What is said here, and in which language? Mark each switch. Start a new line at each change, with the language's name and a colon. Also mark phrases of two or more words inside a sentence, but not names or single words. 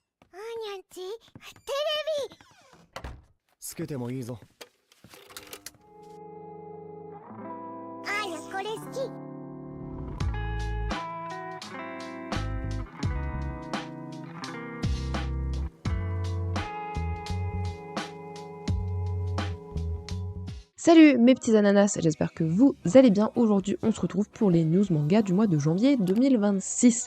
Japanese: にゃんちテレビつけてもいいぞ。あーにゃこれ好き。
French: Salut mes petits ananas, j'espère que vous allez bien. Aujourd'hui on se retrouve pour les news manga du mois de janvier 2026.